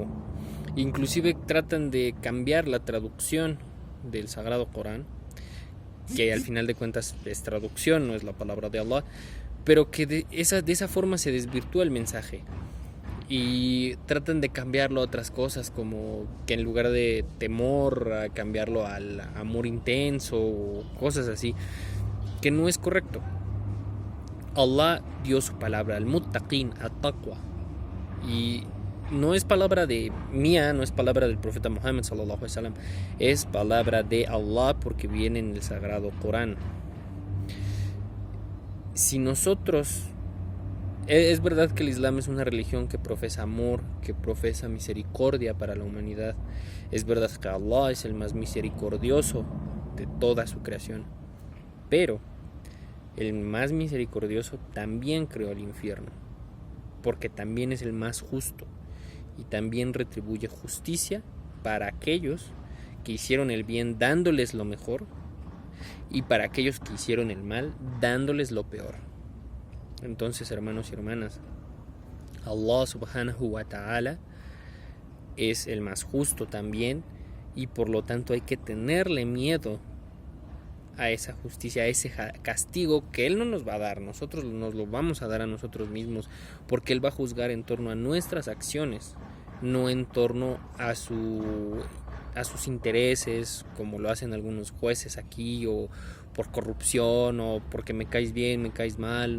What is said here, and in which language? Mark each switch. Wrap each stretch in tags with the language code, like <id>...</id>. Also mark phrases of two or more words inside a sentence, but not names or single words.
<es>Inclusive tratan de cambiar la traducción del Sagrado Corán, que al final de cuentas es traducción, no es la palabra de Allah, pero que de esa forma se desvirtúa el mensaje. Y tratan de cambiarlo a otras cosas, como que en lugar de temor, a cambiarlo al amor intenso o cosas así, que no es correcto. Allah dio su palabra,</es> <ar>المتقين، التقوى,</ar> <es>y no es palabra de mía, no es palabra del profeta Muhammad</es> <ar>صلى الله عليه وسلم,</ar> <es>es palabra de Allah porque viene en el Sagrado Corán. Si nosotros Es verdad que el Islam es una religión que profesa amor, que profesa misericordia para la humanidad. Es verdad que Allah es el más misericordioso de toda su creación. Pero el más misericordioso también creó el infierno, porque también es el más justo y también retribuye justicia para aquellos que hicieron el bien dándoles lo mejor y para aquellos que hicieron el mal dándoles lo peor. Entonces, hermanos y hermanas,</es> <ar>الله سبحانه وتعالى</ar> <es>es el más justo también, y por lo tanto hay que tenerle miedo a esa justicia, a ese castigo que Él no nos va a dar. Nosotros nos lo vamos a dar a nosotros mismos, porque Él va a juzgar en torno a nuestras acciones, no en torno a sus intereses, como lo hacen algunos jueces aquí, o por corrupción, o porque me caes bien, me caes mal.</es>